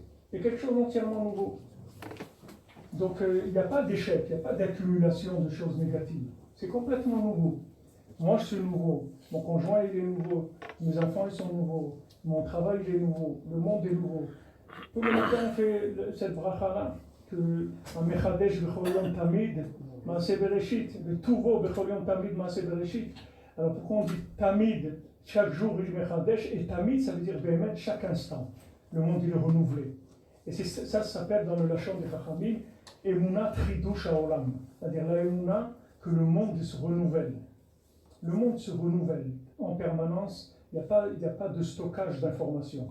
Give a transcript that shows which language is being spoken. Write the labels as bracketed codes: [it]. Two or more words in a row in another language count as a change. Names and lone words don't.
[fr] Et quelque chose d'entièrement nouveau. Donc il n'y a pas d'échec, il n'y a pas d'accumulation de choses négatives. C'est complètement nouveau. Moi je suis nouveau, mon conjoint il est nouveau, mes enfants ils sont nouveaux, mon travail il est nouveau, le monde est nouveau. Tout le matin on fait cette bracha-là, que [he] מחדש בכל יום תמיד מעשה בראשית ובטובו בכל יום תמיד מעשה בראשית. [fr] Alors pourquoi on dit Tamid, chaque jour il Mechadesh, et Tamid ça veut dire Béhémet, chaque instant. Le monde il est renouvelé. Et ça s'appelle dans le Lachon des Chachamim, [he] אמונת חידוש העולם. [fr] C'est-à-dire la Emuna, que le monde se renouvelle. Le monde se renouvelle en permanence, il n'y a pas de stockage d'informations.